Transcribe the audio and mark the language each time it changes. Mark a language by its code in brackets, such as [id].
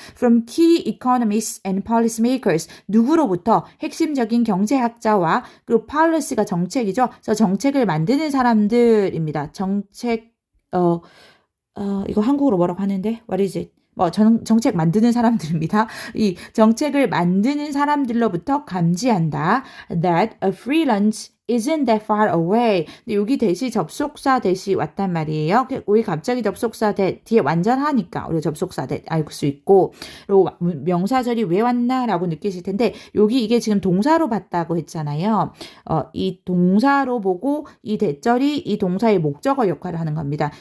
[en] From key economists and policymakers [ko] 누구로부터 핵심적인 경제학자와 그리고 policy가 정책이죠. 그래서 정책을 만드는 사람들입니다. 정책 이거 한국어로 뭐라고 하는데 [en] what is it? [ko] 정책 만드는 사람들입니다. 이 정책을 만드는 사람들로부터 감지한다. [en] That a free lunch isn't that far away. [ko] 근데 여기 대시 접속사 대시 왔단 말이에요. 우리 갑자기 접속사 대 뒤에 완전하니까 우리 접속사 대 알 수 있고 그리고 명사절이 왜 왔나라고 느끼실 텐데 여기 이게 지금 동사로 봤다고 했잖아요. 이 동사로 보고 이 대절이 이 동사의 목적어 역할을 하는 겁니다.